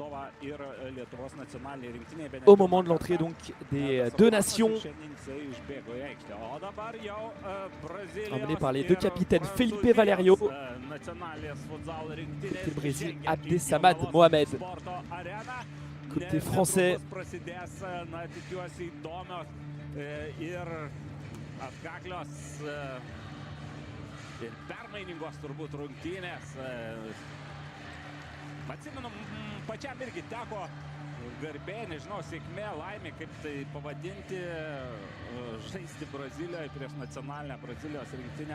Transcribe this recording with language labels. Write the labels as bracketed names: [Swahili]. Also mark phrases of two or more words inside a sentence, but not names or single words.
[French] au moment de l'entrée donc des deux nations, emmené par les deux capitaines Felipe Valerio côté Brésil, Abdesamad Mohamed côté français. [Lithuanian] Atkaklios ir permainingos turbūt rungtynės. Atsimenu, pačiam irgi teko garbė, nežinau, sėkmė, laimė, kaip tai pavadinti, žaisti Brazilijoje prieš nacionalinę Brazilijos rinktinę.